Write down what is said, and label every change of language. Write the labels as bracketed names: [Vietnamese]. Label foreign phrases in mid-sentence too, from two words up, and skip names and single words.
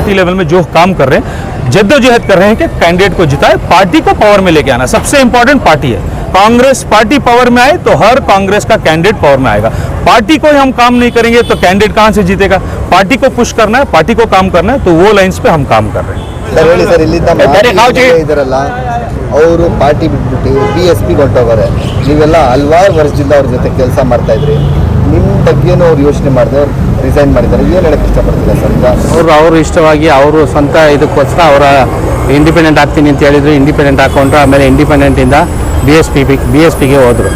[English] party level [Hindi] में जो काम कर रहे हैं, जद्दोजहद कर रहे हैं कि कैंडिडेट को जिताए, पार्टी को पावर में लेके आना सबसे इंपॉर्टेंट पार्टी है। कांग्रेस पार्टी पावर में आए तो हर कांग्रेस का कैंडिडेट पावर में आएगा। पार्टी को हम काम नहीं करेंगे तो कैंडिडेट कहां से जीतेगा? पार्टी को पुश करना है, पार्टी को काम करना है, तो वो लाइन्स पे हम काम कर रहे हैं। [Kannada] ಸರ್ ಹೇಳಿ ಸರ್, ಇಲ್ಲಿಂದ ಇದಾರಲ್ಲ ಅವರು ಪಾರ್ಟಿ ಬಿಟ್ಬಿಟ್ಟು BSP ಹೊರಟೋಗಾರೆ, ನೀವೆಲ್ಲ ಹಲವಾರು ವರ್ಷದಿಂದ ಅವ್ರ ಜೊತೆ ಕೆಲಸ ಮಾಡ್ತಾ ಇದ್ರಿ, ನಿಮ್ಮ ಬಗ್ಗೆನೂ ಅವ್ರು ಯೋಚನೆ ಮಾಡಿದೆ, ಅವ್ರು ರಿಸೈನ್ ಮಾಡಿದ್ದಾರೆ, ಏನು ಹೇಳಕ್ಕೆ ಇಷ್ಟಪಡ್ತೀರಾ ಸರ್? ಅವರು ಇಷ್ಟವಾಗಿ ಅವರು ಸ್ವಂತ ಇದಕ್ಕೋಸ್ಕರ ಅವರ ಇಂಡಿಪೆಂಡೆಂಟ್ ಆಗ್ತೀನಿ ಅಂತ ಹೇಳಿದ್ರು, ಇಂಡಿಪೆಂಡೆಂಟ್ ಹಾಕೊಂಡ್ರು, ಆಮೇಲೆ ಇಂಡಿಪೆಂಡೆಂಟಿಂದ BSPಗೆ ಹೋದರು.